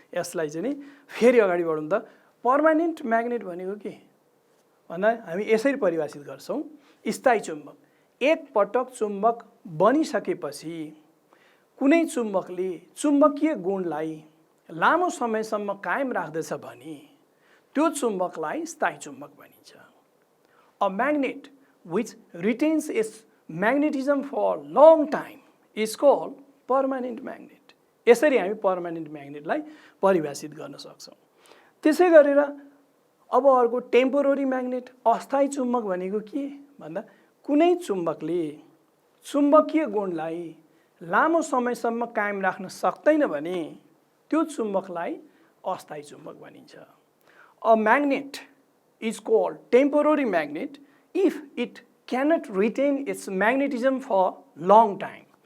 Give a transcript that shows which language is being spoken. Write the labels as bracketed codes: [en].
[ne] यसलाई चाहिँ नि फेरि अगाडि बढौँ त। पर्मानेन्ट म्याग्नेट भनेको के भन्दा हामी यसरी परिभाषित गर्छौँ। स्थायी चुम्बक, एक पटक चुम्बक बनिसकेपछि कुनै चुम्बकले चुम्बकीय गुणलाई लामो समयसम्म कायम राख्दछ भने त्यो चुम्बकलाई स्थायी चुम्बक भनिन्छ। [en] A magnet which retains its magnetism for long time is called permanent magnet. [ne] यसरी हामी पर्मानेन्ट म्याग्नेटलाई परिभाषित गर्न सक्छौँ। त्यसै गरेर अब अर्को टेम्पोररी म्याग्नेट, अस्थायी चुम्बक भनेको के भन्दा कुनै चुम्बकले चुम्बकीय गुणलाई लामो समयसम्म कायम राख्न सक्दैन भने त्यो चुम्बकलाई अस्थायी चुम्बक भनिन्छ। [en] A magnet is called temporary magnet if it cannot retain its magnetism for long time.